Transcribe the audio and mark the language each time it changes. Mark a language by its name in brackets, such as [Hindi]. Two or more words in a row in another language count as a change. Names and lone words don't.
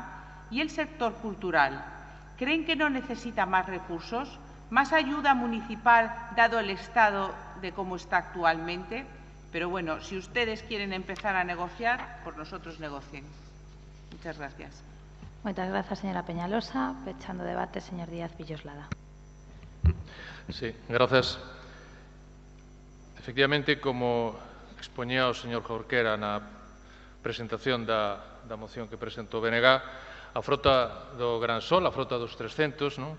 [Spanish] ¿Y el sector cultural? ¿Creen que no necesita más recursos? ¿Más ayuda municipal, dado el estado de cómo está actualmente? Pero bueno, si ustedes quieren empezar a negociar, por nosotros negocien. Muchas gracias. Muchas gracias, señora Peñalosa. [Galician] Pechando debate, señor Díaz Villoslada. [Spanish] Sí, gracias. [Galician] Efectivamente, como expoñía o señor Jorquera na presentación da moción que presentou BNG, a frota do Gran Sol, a frota dos 300, non?